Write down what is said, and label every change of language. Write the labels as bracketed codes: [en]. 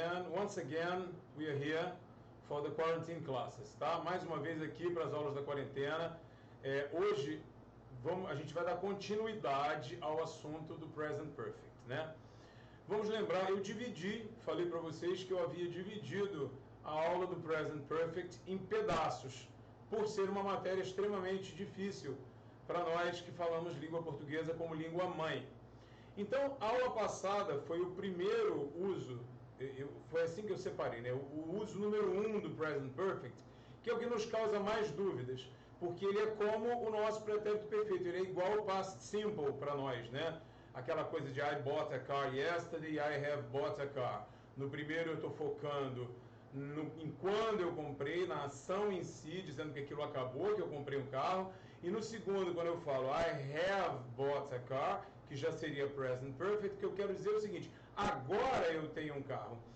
[en] Once again, we are here for the quarantine classes, [pt] tá? Mais uma vez aqui para as aulas da quarentena. Hoje a gente vai dar continuidade ao assunto do Present Perfect, né? Vamos lembrar, eu falei para vocês que eu havia dividido a aula do Present Perfect em pedaços, por ser uma matéria extremamente difícil para nós que falamos língua portuguesa como língua mãe. Então, a aula passada foi o primeiro uso, foi assim que eu separei, né? O uso número 1 do Present Perfect, que é o que nos causa mais dúvidas, porque ele é como o nosso pretérito perfeito, ele é igual ao past simple para nós, né? Aquela coisa de [en] I bought a car yesterday, I have bought a car. [pt] No primeiro eu estou focando em quando eu comprei, na ação em si, dizendo que aquilo acabou, que eu comprei um carro. E no segundo, quando eu falo [en] I have bought a car, [pt] que já seria present perfect, que eu quero dizer o seguinte: agora eu tenho um carro.